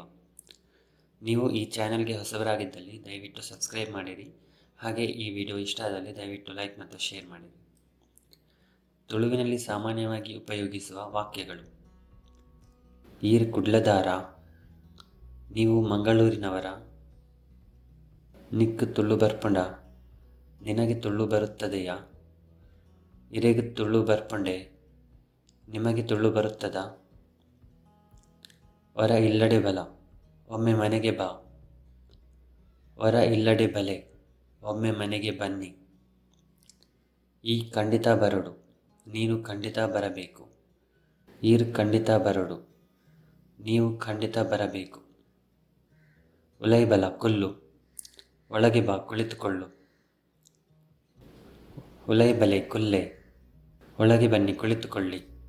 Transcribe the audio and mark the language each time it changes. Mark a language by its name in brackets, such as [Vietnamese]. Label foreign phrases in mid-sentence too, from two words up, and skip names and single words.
[Kannada] ನೀವು ಈ ಚಾನೆಲ್ಗೆ ಹೊಸಬರಾಗಿದ್ದಲ್ಲಿ ದಯವಿಟ್ಟು ಸಬ್ಸ್ಕ್ರೈಬ್ ಮಾಡಿರಿ. ಹಾಗೆ ಈ ವಿಡಿಯೋ ಇಷ್ಟ ಆದಲ್ಲಿ ದಯವಿಟ್ಟು ಲೈಕ್ ಮತ್ತು ಶೇರ್ ಮಾಡಿರಿ. ತುಳುವಿನಲ್ಲಿ ಸಾಮಾನ್ಯವಾಗಿ ಉಪಯೋಗಿಸುವ ವಾಕ್ಯಗಳು: [Tulu] ಈರ್ ಕುಡ್ಲದಾರ, [Kannada] ನೀವು ಮಂಗಳೂರಿನವರ, [Tulu] ನಿಕ್ ತುಳು ಬರ್ಪುಂಡ, [Kannada] ನಿನಗೆ ತುಳು ಬರುತ್ತದೆಯಾ, [Tulu] ಇರೆಗೆ ತುಳು ಬರ್ಪುಂಡೆ, [Kannada] ನಿಮಗೆ ತುಳು ಬರುತ್ತದಾ, [Tulu] ವರ ಇಲ್ಲಡೆ ಬಲ, [Kannada] ಒಮ್ಮೆ ಮನೆಗೆ ಬಾ, [Tulu] ವರ ಇಲ್ಲಡೆ ಬಲೆ, [Kannada] ಒಮ್ಮೆ ಮನೆಗೆ ಬನ್ನಿ, [Tulu] ಈ ಖಂಡಿತ ಬರಡು, [Kannada] ನೀನು ಖಂಡಿತ ಬರಬೇಕು, [Tulu] ಈರ್ ಖಂಡಿತ ಬರಡು, [Kannada] ನೀವು ಖಂಡಿತ ಬರಬೇಕು, [Tulu] ಉಲೈ ಬಲ ಕುಲ್ಲು, [Kannada] ಒಳಗೆ ಬಾ ಕುಳಿತುಕೊಳ್ಳು, [Tulu] ಉಲೈ ಬಲೆ ಕುಲ್ಲೆ, [Kannada] ಒಳಗೆ ಬನ್ನಿ ಕುಳಿತುಕೊಳ್ಳಿ,